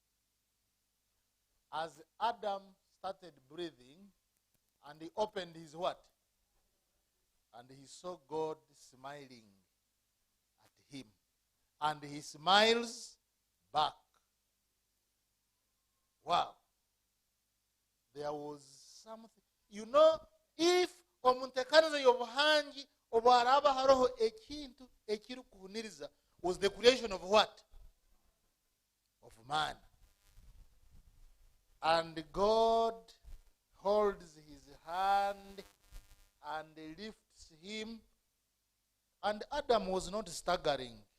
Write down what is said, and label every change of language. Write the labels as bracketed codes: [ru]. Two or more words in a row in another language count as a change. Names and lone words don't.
[en] As Adam started breathing, and he opened his what? And he saw God smiling at him. And he smiles back. Wow. There was something. You know, if [ttj] omuntekaniza yobuhangi obwaraba haroho ekintu ekiri kuhuniriza [en] was the creation of what? Of man. And God holds his hand and lifts him. And Adam was not staggering.